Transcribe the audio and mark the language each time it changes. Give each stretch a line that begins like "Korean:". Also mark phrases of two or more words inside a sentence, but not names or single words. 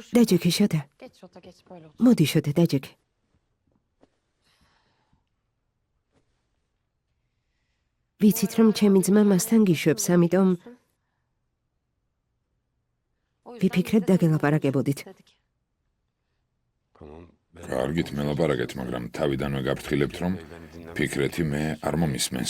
Georgian: დაჯექი შოთა.
Turkish: Geç Şota geç böyle otur.
Georgian: მოდი შოთა, დაჯექი. ვიცით რომ ჩემი ძმა მასთან გიშვებს, ამიტომ ვიფიქრეთ დაგელაპარაკებოდით. კარგით მელაპარაკეთ, მაგრამ თავიდანვე გაფრთხილებთ, რომ ფიქრეთი მე არ მომისმენს.